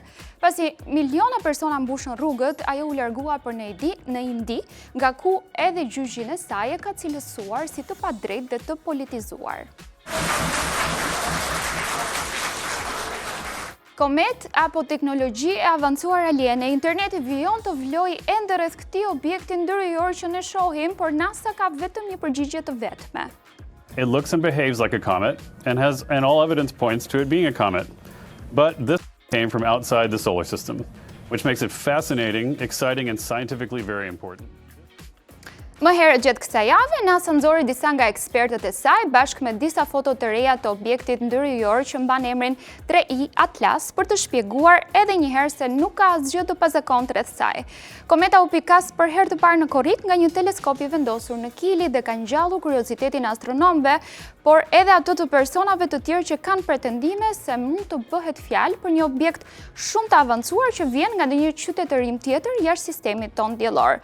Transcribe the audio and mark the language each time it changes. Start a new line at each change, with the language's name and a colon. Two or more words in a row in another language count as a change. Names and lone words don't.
Albanian: Pasi miliona persona mbushën rrugët, ajo u largua për në Indi, nga ku edhe gjyqin e saj e ka cilësuar si të padrejtë dhe të politizuar. Komet apo teknologji e avancuar aliene, interneti vijon të vlojë ende rreth këtij objekti ndërhyjor që ne shohim, por NASA ka vetëm një përgjigje të vetme.
English: It looks and behaves like a comet and all evidence points to it being a comet. But this came from outside the solar system, which makes it fascinating, exciting and scientifically very important.
Albanian: Më herët gjatë kësaj jave, NASA nxori disa nga ekspertët e saj bashkë me disa foto të reja të objektit ndërhyjor që mban emrin 3I Atlas për të shpjeguar edhe një herë se nuk ka asgjë të pazakontë rreth saj. Kometa u pikas për herë të parë në korrik nga një teleskop i vendosur në Kili dhe ka ngjallur kuriozitetin e astronomëve, por edhe ato të personave të tjerë që kanë pretendime se mund të bëhet fjalë për një objekt shumë të avancuar që vjen nga ndonjë qytetërim tjetër jashtë sistemit tonë diellor.